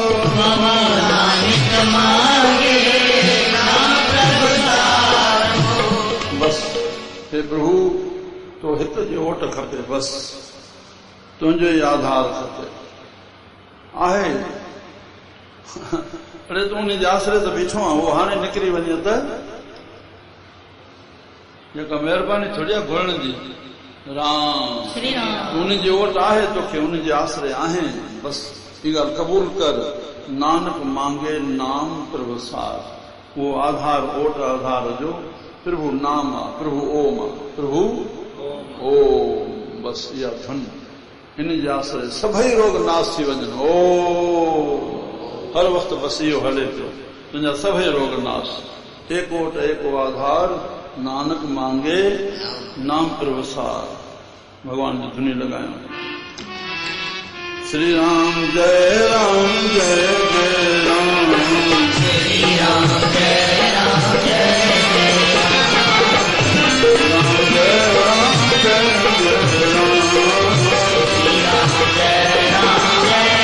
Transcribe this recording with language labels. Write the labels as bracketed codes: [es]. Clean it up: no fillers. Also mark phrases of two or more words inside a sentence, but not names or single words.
[pa] नानक मांगे नाम प्रभु सारो। [sd] बस हे प्रभु तो हित जो ओट खपे, बस तुंहिंजो ई आधार खपे आहे। अरे तूं उन जे आसरे ते बीठो आहे, उहो हाणे निकिरी वञे त जेका महिरबानी थोड़ी आहे घुरण जी। राम श्री राम उन जी ओट आहे, तोखे उन जे आसरे आहे, बस ई ॻाल्हि क़बूल कर। [pa] नानक मांगे नाम प्रभु सार, [sd] वो आधार ओट आधार जो प्रभु नाम आहे, प्रभु ओम आहे, प्रभु ओम। बस इहा धुन इन जे आसरे सभई रोग नाश थी वञनि। ओ हर वक़्तु बस इहो हले पियो, तुंहिंजा सभई रोग नाश। [pa] एको ओट एको आधार, नानक मांगे नाम प्रभु सार। [sd] भगवान जी धुनी लगायो। [hi] श्री राम जय राम जय जय राम, श्री राम जय राम जय राम जय राम जय जय राम, श्री राम जय राम जय